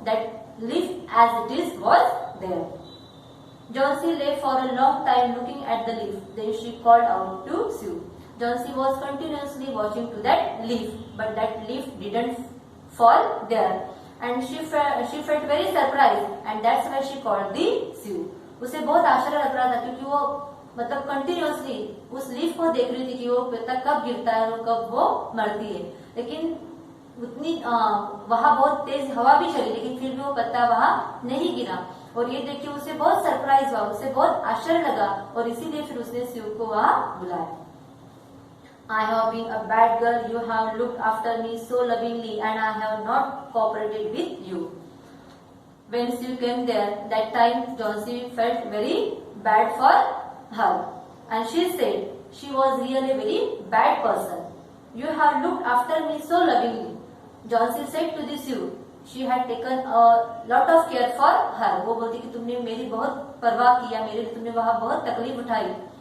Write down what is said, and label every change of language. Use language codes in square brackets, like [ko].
[en] That leaf as it is was there. Johnsy lay for a long time looking at the leaf. Then she called out to Sue. Johnsy was continuously watching to that leaf, but that leaf didn't fall there, and she felt very surprised, and that's why she called the Sue. [hi] उसे बहुत आश्चर्य लग रहा था, क्योंकि वो मतलब continuously उस लीफ को देख रही थी कि वो पत्ता कब गिरता है और कब वो मरती है। लेकिन उतनी वहां बहुत तेज हवा भी चली, लेकिन फिर भी वो पत्ता वहां नहीं गिरा, और ये देख के उसे बहुत सरप्राइज हुआ, उसे बहुत आश्चर्य लगा, और इसीलिए फिर उसने Sue को वहां बुलाया। [en] I have been a bad girl. You have looked after me so lovingly, and I have not cooperated with you. When Sue came there, that time Johnsy felt very bad for her, and she said she was really a very bad person. You have looked after me so lovingly. Johnsy said to the Sue, she had taken a lot of care for her. [hi] वो बोलती कि तुमने मेरी बहुत परवाह किया, मेरे लिए तुमने वहाँ बहुत तकलीफ उठाई.